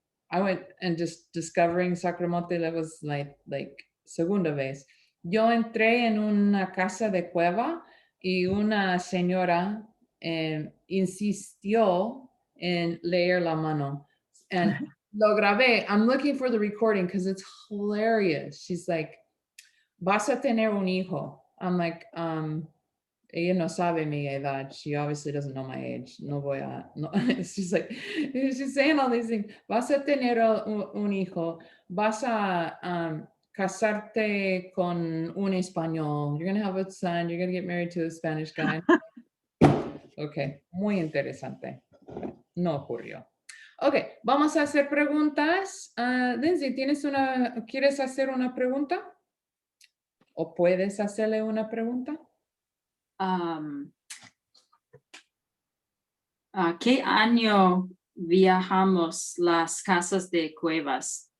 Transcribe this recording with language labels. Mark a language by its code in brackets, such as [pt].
[en] I went and just discovering Sacromonte, that was like [es] segunda vez. Yo entré en una casa de cueva y una señora insistió en leer la mano. And lo grabé. [en] I'm looking for the recording because it's hilarious. She's like, [es] vas a tener un hijo. [en] I'm like, [es] ella no sabe mi edad. [en] She obviously doesn't know my age. [es] No voy a, no. [en] She's like, she's saying all these things. [es] Vas a tener un hijo. Vas a casarte con un español. [en] You're going to have a son. You're going to get married to a Spanish guy. [es] Ok, muy interesante. No ocurrió. Ok, vamos a hacer preguntas. Lindsay, ¿quieres hacer una pregunta? ¿O puedes hacerle una pregunta? ¿A qué año viajamos las casas de cuevas?